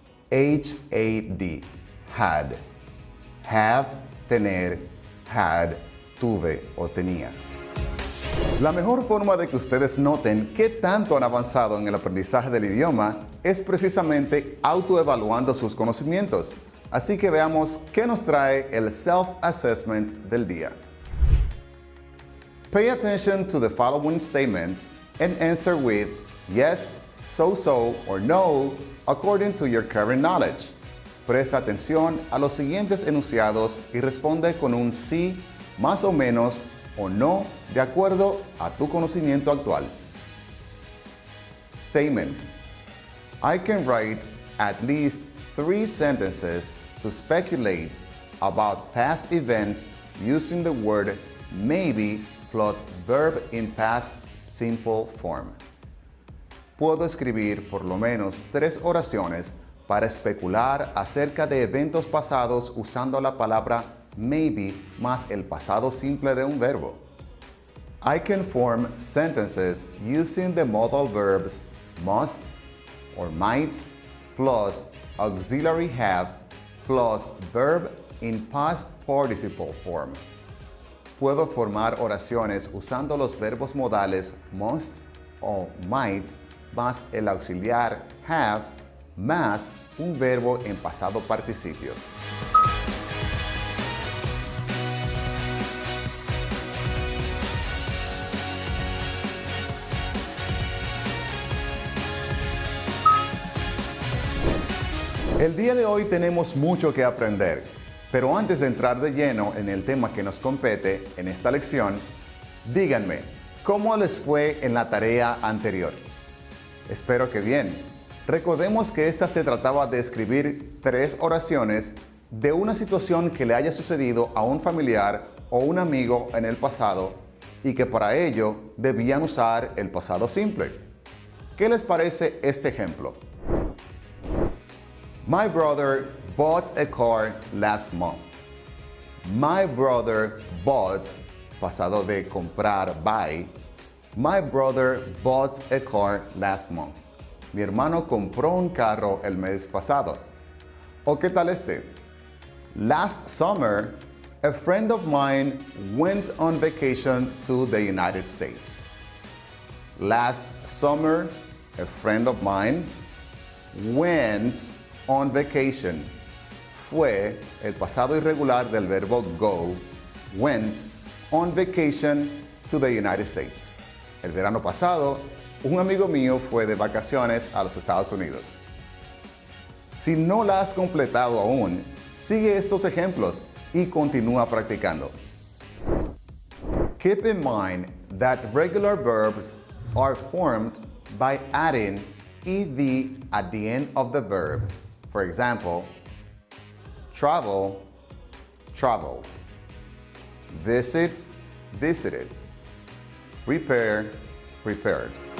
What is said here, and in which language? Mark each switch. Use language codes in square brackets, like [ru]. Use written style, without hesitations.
[en] H-A-D, had. Have, tener, had, [es] tuve o tenía. La mejor forma de que ustedes noten qué tanto han avanzado en el aprendizaje del idioma es precisamente autoevaluando sus conocimientos. Así que veamos qué nos trae el self-assessment del día. [en] Pay attention to the following statements and answer with yes, so, or no, according to your current knowledge. [es] Presta atención a los siguientes enunciados y responde con un sí, más o menos, o no, de acuerdo a tu conocimiento actual. [en] Statement. I can write at least 3 sentences to speculate about past events using the word maybe plus verb in past simple form. [es] Puedo escribir por lo menos 3 oraciones para especular acerca de eventos pasados usando la palabra maybe más el pasado simple de un verbo. [en] I can form sentences using the modal verbs must or might plus auxiliary have plus verb in past participle form. [es] Puedo formar oraciones usando los verbos modales must o might más el auxiliar have más un verbo en pasado participio. El día de hoy tenemos mucho que aprender, pero antes de entrar de lleno en el tema que nos compete en esta lección, díganme, ¿cómo les fue en la tarea anterior? Espero que bien. Recordemos que esta se trataba de escribir 3 oraciones de una situación que le haya sucedido a un familiar o un amigo en el pasado y que para ello debían usar el pasado simple. ¿Qué les parece este ejemplo? [en] My brother bought a car last month. My brother bought, [es] pasado de comprar, [en] buy. My brother bought a car last month. [es] Mi hermano compró un carro el mes pasado. ¿O qué tal este? [en] Last summer, a friend of mine went on vacation to the United States. Last summer, a friend of mine went on vacation. [es] Fue el pasado irregular del verbo go, [en] went on vacation to the United States. [es] El verano pasado, un amigo mío fue de vacaciones a los Estados Unidos. Si no la has completado aún, sigue estos ejemplos y continúa practicando. [en] Keep in mind that regular verbs are formed by adding ed at the end of the verb. For example, travel, traveled. Visit, visited. Repair, repaired.